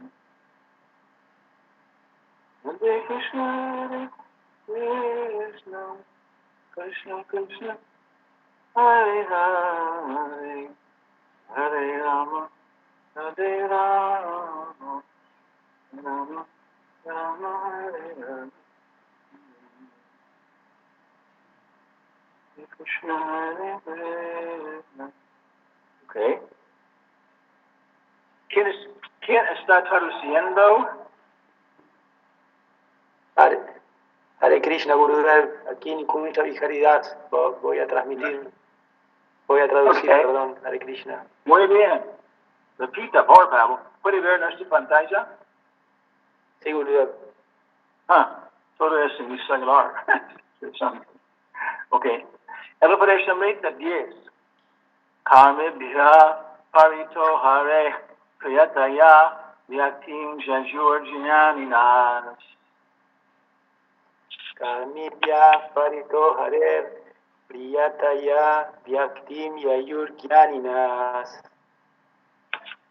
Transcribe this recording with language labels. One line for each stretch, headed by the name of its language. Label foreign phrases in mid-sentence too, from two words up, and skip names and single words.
Spanish: Hare Krishna, Krishna Krishna, Hare Hare, Hare Rama, Hare Rama, Rama, Rama, Hare Hare, Krishna, Hare Krishna. Okay. ¿Quién está traduciendo? Hare Krishna, Gurudev, aquí en Kumita Viharidad voy a traducir, okay. Perdón, Hare Krishna. Muy bien. Repita, por favor. ¿Puede ver nuestra pantalla? Sí, Gurudev. Todo es en mi celular. Ok. El Upanishadamrita 10.
Sanskrit: Karmibhya parito hare priyataya vyaktim jajurjnaninas. Karmibhya parito hare priyataya vyaktim yayur jnaninas.